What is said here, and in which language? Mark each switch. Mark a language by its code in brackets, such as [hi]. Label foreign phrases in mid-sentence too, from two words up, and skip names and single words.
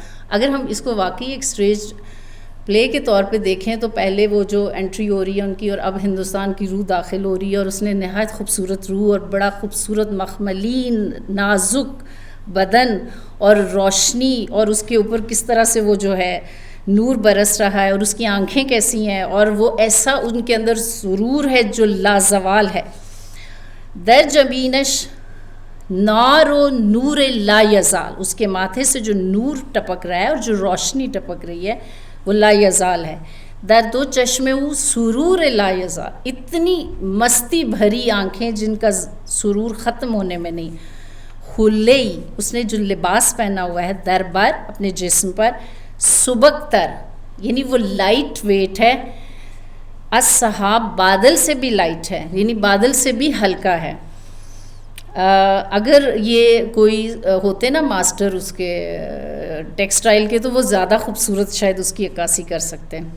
[ur] اگر ہم اس کو واقعی ایک [en] stage play [ur] کے طور پہ دیکھیں تو پہلے وہ جو انٹری ہو رہی ہے ان کی، اور اب ہندوستان کی روح داخل ہو رہی ہے، اور اس نے نہایت خوبصورت روح اور بڑا خوبصورت مخملین نازک بدن اور روشنی، اور اس کے اوپر کس طرح سے وہ جو ہے نور برس رہا ہے، اور اس کی آنکھیں کیسی ہیں، اور وہ ایسا ان کے اندر سرور ہے جو لازوال ہے. [fa] در جبینش نار و نور لا یزال، [ur] اس کے ماتھے سے جو نور ٹپک رہا ہے اور جو روشنی ٹپک رہی ہے وہ لا یزال ہے. [fa] در دو چشمے او سرور لا یزال، [ur] اتنی مستی بھری آنکھیں جن کا سرور ختم ہونے میں نہیں. خلی، اس نے جو لباس پہنا ہوا ہے در بر اپنے جسم پر، سبک تر یعنی وہ [en] light weight [ur] ہے، الصحاب بادل سے بھی لائٹ ہے، یعنی بادل سے بھی ہلکا ہے. اگر یہ کوئی ہوتے نا ماسٹر اس کے ٹیکسٹائل کے تو وہ زیادہ خوبصورت شاید اس کی عکاسی کر سکتے ہیں.